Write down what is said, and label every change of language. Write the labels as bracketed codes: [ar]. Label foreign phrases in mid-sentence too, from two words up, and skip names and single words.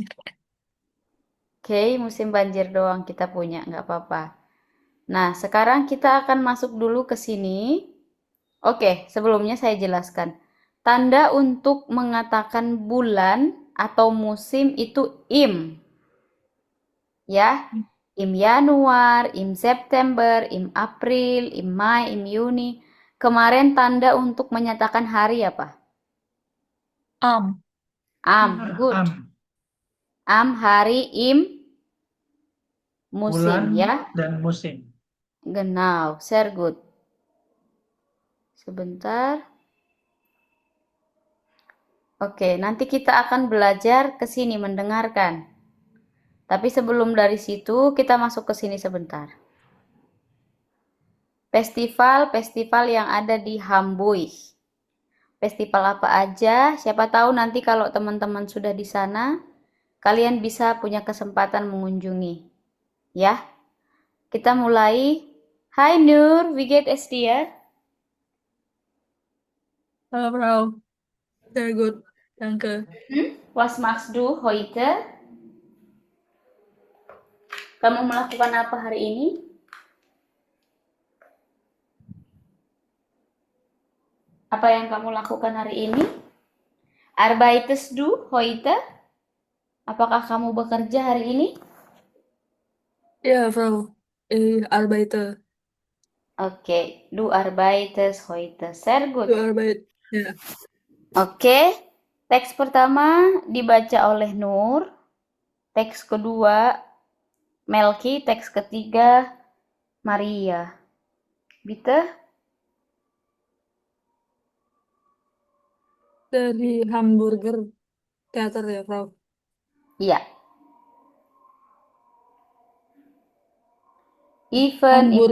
[id] Oke, musim banjir doang kita punya, nggak apa-apa. Nah, sekarang kita akan masuk dulu ke sini. Oke, sebelumnya saya jelaskan. Tanda untuk mengatakan bulan atau musim itu im. Ya, [de] im Januar, im September, im April, im Mai, im Juni. [id] Kemarin tanda untuk menyatakan hari apa? [de] Am. [id] Good. Hari, im, musim, Bulan ya. dan musim. [de] Genau, sehr gut. [id] Sebentar. Oke, nanti kita akan belajar ke sini mendengarkan. Tapi sebelum dari situ, kita masuk ke sini sebentar. Festival-festival yang ada di Hamburg. Festival apa aja? Siapa tahu nanti kalau teman-teman sudah di sana, kalian bisa punya kesempatan mengunjungi. Ya, kita mulai. Hai Nur, [de] wie geht es dir? Halo, Frau. Sehr gut. Danke. Was machst du heute? [id] Kamu melakukan apa hari ini? Apa yang kamu lakukan hari ini? [de] Arbeitest du heute? [id] Apakah kamu bekerja hari ini? [de] Ja, Frau. Ich arbeite. Oke, du arbeitest heute. Sehr gut. Arbeit. Ja. [id] Oke, teks pertama dibaca oleh Nur. Teks kedua Melki. Teks ketiga Maria. Bitte? Dari Hamburger Theater ya, Frau. Iya. Event in